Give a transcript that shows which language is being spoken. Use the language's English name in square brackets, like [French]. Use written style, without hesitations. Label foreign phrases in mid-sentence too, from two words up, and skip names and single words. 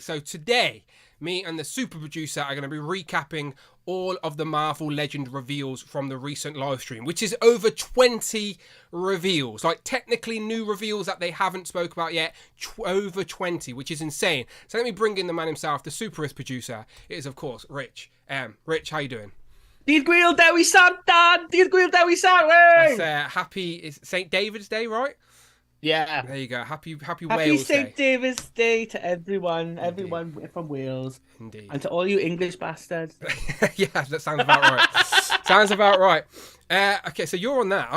[English] So today, me and the super producer are going to be recapping all of the Marvel Legend reveals from the recent live stream, which is over 20 reveals, like technically new reveals that they haven't spoke about yet, over 20, which is insane. So let me bring in the man himself, the superest producer. It is, of course, Rich. Rich, how you doing? [Welsh] Dydd Gwyl Dewi Sant, Dan! Dydd Gwyl Dewi Sant, wey! [English] That's happy, it's St. David's Day, right? Yeah. There you go. Happy Happy Wales St. Day. David's Day to everyone from Wales. Indeed. And to all you English bastards. Yeah, that sounds about right. Sounds about right. Okay, so you're on that.